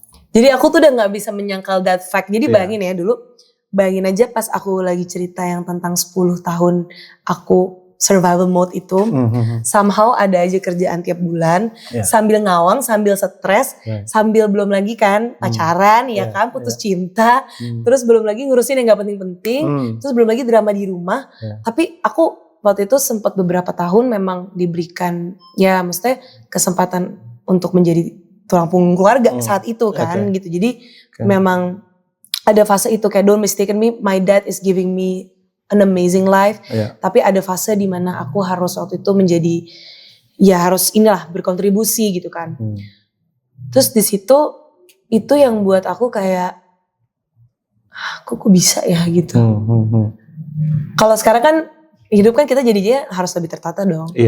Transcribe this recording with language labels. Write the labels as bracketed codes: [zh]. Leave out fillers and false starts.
[id] Jadi aku tuh udah nggak bisa menyangkal [en] that fact. [id] Jadi bayangin ya bayangin aja pas aku lagi cerita yang tentang 10 tahun aku survival mode itu, somehow ada aja kerjaan tiap bulan, sambil ngawang, sambil stres, sambil belum lagi kan pacaran, ya kan, putus cinta, terus belum lagi ngurusin yang gak penting-penting, terus belum lagi drama di rumah. Tapi aku waktu itu sempat beberapa tahun memang diberikan, ya maksudnya kesempatan untuk menjadi tulang punggung keluarga saat itu kan, gitu. Jadi memang ada fase itu kayak [en] don't mistaken me, my dad is giving me an amazing life. [id] Tapi ada fase di mana aku harus waktu itu menjadi harus berkontribusi gitu kan. Terus di situ itu yang buat aku kayak kok bisa ya gitu. Kalau sekarang kan hidup kan kita jadinya harus lebih tertata dong.